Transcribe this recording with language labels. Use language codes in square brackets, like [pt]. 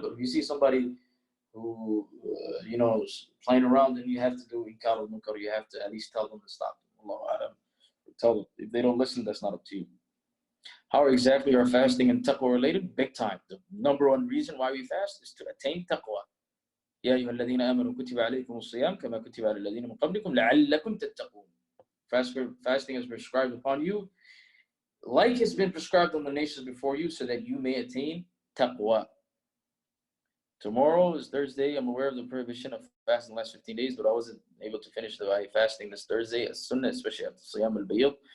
[en] But if you see somebody who is playing around, then you have to do inkar al-munkar. You have to at least tell them to stop. Allahu A'lam. Tell them. If they don't listen, that's not up to you. How exactly are fasting and taqwa related? Big time. The number one reason why we fast is to attain taqwa. [ar] يا أيها الذين آمنوا كتب عليكم الصيام كما كتب على الذين من قبلكم لعلكم تتقون. [en] Fasting is prescribed upon you, like it's been prescribed on the nations before you, so that you may attain taqwa. Tomorrow is Thursday. I'm aware of the prohibition of fasting the last 15 days, but I wasn't able to finish the fasting this Thursday as sunnah, especially after Siyam al-Bayl.